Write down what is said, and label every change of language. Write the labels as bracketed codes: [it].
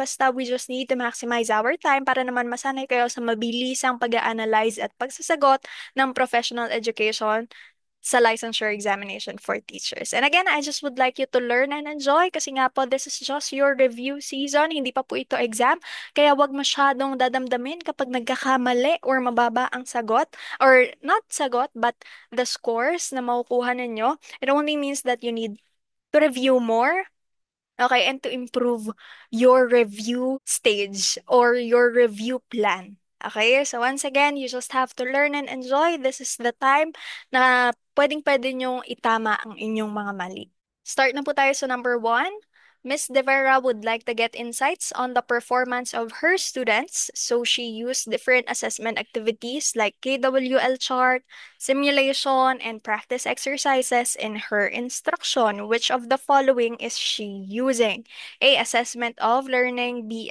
[tl] Basta [en] we just need to maximize our time [tl] para naman masanay kayo sa mabilisang pag-analyze at pagsasagot ng professional education sa licensure examination for teachers. [en] And again, I just would like you to learn and enjoy [tl] kasi nga po, [en] this is just your review season. [tl] Hindi pa po ito exam. Kaya wag masyadong dadamdamin kapag nagkakamali or mababa ang sagot. [en] Or not sagot, but the scores [tl] na makukuha ninyo. [en] It only means that you need to review more. Okay, and to improve your review stage or your review plan. Okay, so once again, you just have to learn and enjoy. This is the time [tl] na pwedeng-pwede nyong itama ang inyong mga mali. Start na po tayo sa number one. [en] Miss De Vera would like to get insights on the performance of her students, so she used different assessment activities like KWL chart, simulation, and practice exercises in her instruction. Which of the following is she using? A. Assessment of learning, B.